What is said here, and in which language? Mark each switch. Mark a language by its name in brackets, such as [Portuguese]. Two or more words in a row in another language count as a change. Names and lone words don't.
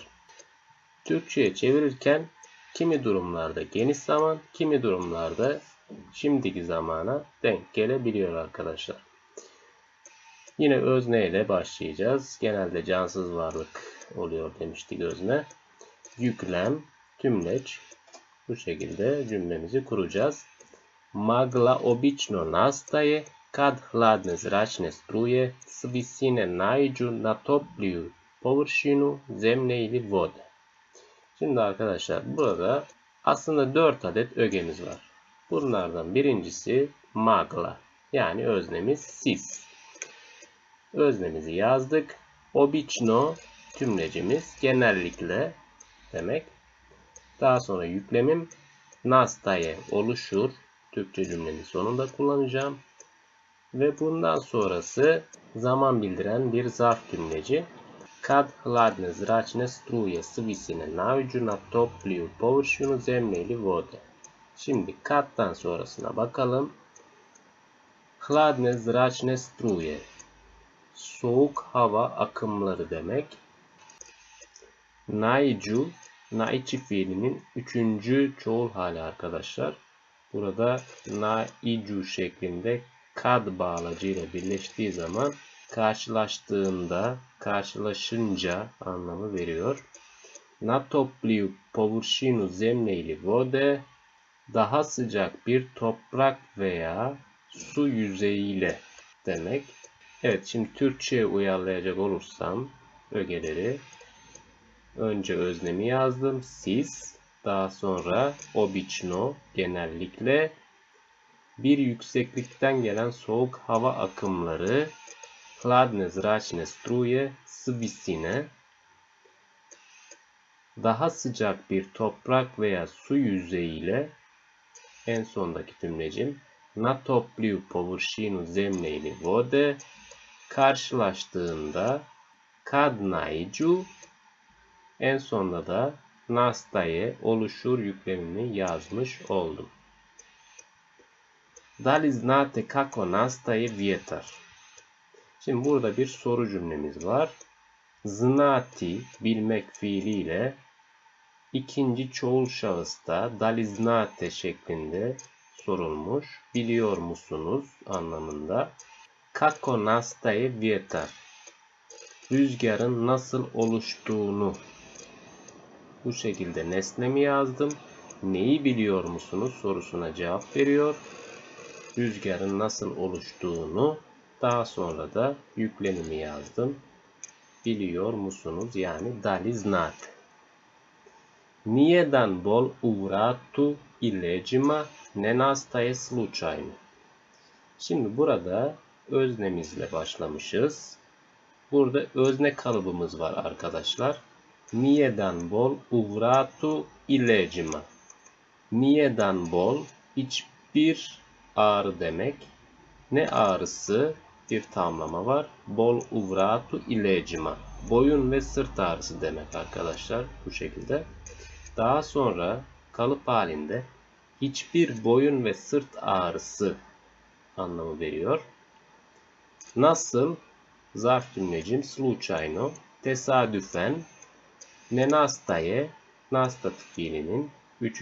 [Turkish] Türkçe'ye çevirirken kimi durumlarda geniş zaman, kimi durumlarda şimdiki zamana denk gelebiliyor arkadaşlar. Yine özne ile başlayacağız. Genelde cansız varlık oluyor demiştik özne. Yüklem, tümleç. Bu şekilde cümlemizi kuracağız. [Croatian] Magla obično nastaje kad hladne zračne struje s visine naiđu na topliju površinu zemlje ili vode. [Turkish] Şimdi arkadaşlar burada aslında 4 adet ögemiz var. Bunlardan birincisi magla yani öznemiz siz. Öznemizi yazdık. Obično tümlecimiz genellikle demek. Daha sonra yüklemim nastaje oluşur. Türkçe cümlenin sonunda kullanacağım. Ve bundan sonrası zaman bildiren bir zarf tümleci. [Croatian] Kad hladne zračne struje s visine naiđu na topliju površinu zemlje ili vode. [Turkish] Şimdi kad'dan sonrasına bakalım. [Croatian] Hladne zračne struje. [Turkish] Soğuk hava akımları demek. Naiđu naichi fiilinin 3. çoğul hali arkadaşlar. Burada naicu şeklinde kad bağlacıyla birleştiği zaman karşılaştığında, karşılaşınca anlamı veriyor. [Croatian] Natopliju površinu zemlje ili vode, [Turkish] daha sıcak bir toprak veya su yüzeyiyle demek. Evet, şimdi Türkçe'ye uyarlayacak olursam ögeleri önce öznemi yazdım. Siz, daha sonra obično, genellikle bir yükseklikten gelen soğuk hava akımları, [Croatian] hladne zračne struje s visine, [Turkish] daha sıcak bir toprak veya su yüzeyiyle, en sondaki tümlecim [Croatian] na topliju površinu zemlje ili vode, [Turkish] karşılaştığında [Croatian] kad naiđu, [Turkish] en sonunda da nastaje oluşur yüklemini yazmış oldum. [Croatian] Da li znate kako nastaje vjetar? [Turkish] Şimdi burada bir soru cümlemiz var. Znati, bilmek fiiliyle ikinci çoğul şahısta [Croatian] da li znate [Turkish] şeklinde sorulmuş. Biliyor musunuz anlamında. [Croatian] Kako nastaje vjetar? [Turkish] Rüzgarın nasıl oluştuğunu. Bu şekilde nesnemi yazdım. Neyi biliyor musunuz sorusuna cevap veriyor. Rüzgarın nasıl oluştuğunu, daha sonra da yüklemimi yazdım. Biliyor musunuz yani [Croatian] da li znate. Nijedan bol u vratu i leđima ne nastaje slučajno. [Turkish] Şimdi burada öznemizle başlamışız. Burada özne kalıbımız var arkadaşlar. [Croatian] Nijedan bol u vratu i leđima. Nijedan bol, [Turkish] hiçbir ağrı demek. Ne ağrısı? Bir tamlama var. [Croatian] Bol u vratu i leđima. [Turkish] Boyun ve sırt ağrısı demek arkadaşlar. Bu şekilde. Daha sonra kalıp halinde hiçbir boyun ve sırt ağrısı anlamı veriyor. Nasıl? Zarf cümlecim slučajno, tesadüfen, [Croatian] ne nastaje, [Turkish] nastat fiilinin 3.